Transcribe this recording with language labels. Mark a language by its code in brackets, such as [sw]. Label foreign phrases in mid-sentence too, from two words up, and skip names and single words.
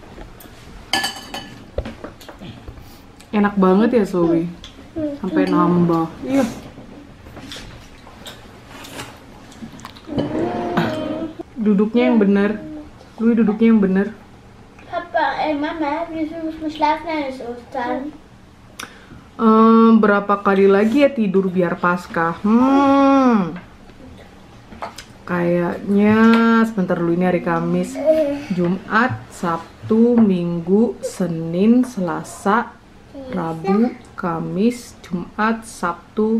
[id] Enak banget ya Zoe. Sampai nambah. Iya. Duduknya yang bener. Louis duduknya yang bener. Papa, Mama, [de] wieso muss man schlafen eines Ostern? [id] Berapa kali lagi ya tidur biar pasca? Kayaknya sebentar dulu, ini hari Kamis, Jumat, Sabtu, Minggu, Senin, Selasa, Rabu, Kamis, Jumat, Sabtu.